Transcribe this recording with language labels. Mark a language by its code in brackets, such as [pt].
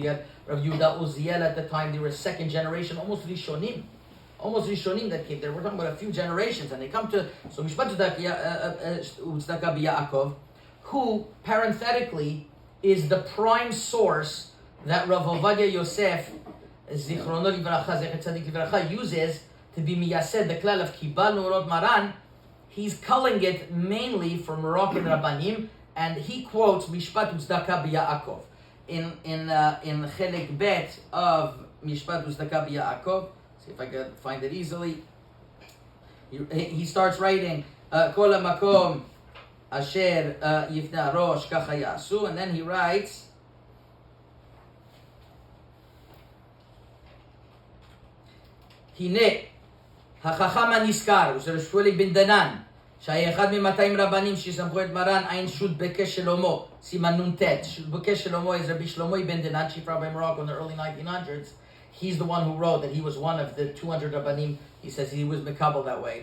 [en] They had Rav Yehuda Uziel at the time. They were second generation, almost Rishonim that came there. We're talking about a few generations, and they come to Mishpat Uzdaka B'Yaakov, who parenthetically is the prime source that Rav Ovadia Yosef Zichrono Livracha Zecher Tzadik Livracha uses to be miyased the klal of [he] Kibalnu Orot Maran. [en] He's culling it mainly from Moroccan Rabbanim, and he quotes Mishpat Uzdaka B'Yaakov in Chelek Bet of Mishpat Uzdaka B'Yaakov. See if I can find it easily. He starts writing Kol HaMakom Asher Yifna Rosh Kacha Yasu, and then he writes Hine [he] החכם הנזכר, הוא של שמואל בן דנן, שהיה אחד מ-200 רבנים שסמכו את מרן, עין שו"ת בקש שלמה, סימן נ"ט. [en] בקש שלמה is Rabbi Shlomo ben Denan, chief rabbi in Morocco in the early 1900s. He's the one who wrote that he was one of the 200 rabbanim. He says he was Mekabel that way.